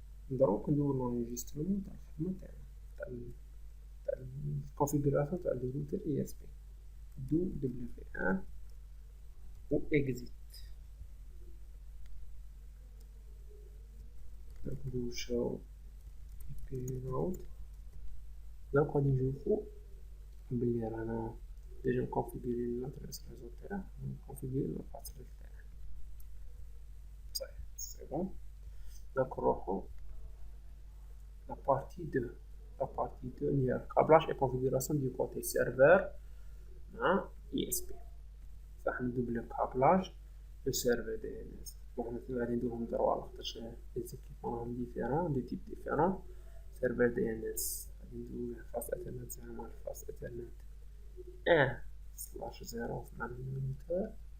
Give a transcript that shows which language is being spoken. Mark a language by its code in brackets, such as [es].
[ar] دروك نديرو لونجسترمون تاع الخدمة تاع الكونفيغوراسيون تاع الروتر ESP دو WAN و exit. نديرو show IP route. دونك غادي نشوفو بلي رانا ديجا مكونفيغورين لادريس ريزو تاعه ومكونفيغورين الباسورد تاعه. صحيح سي بون. دونك نروحو [fr] la partie 2. La partie 2 il y a câblage et configuration du côté serveur مع ESP. [ar] صح ندوبلو [fr] câblage le serveur DNS. [ar] bon مثلا غادي نديرهم دروا لاخاطرش لي زيكيبمون راهم ديفيرون دي تيب ديفيرون. serveur DNS غادي نديرو فاس اثرنت 0 مع فاس اثرنت 1/0 مع الروتر.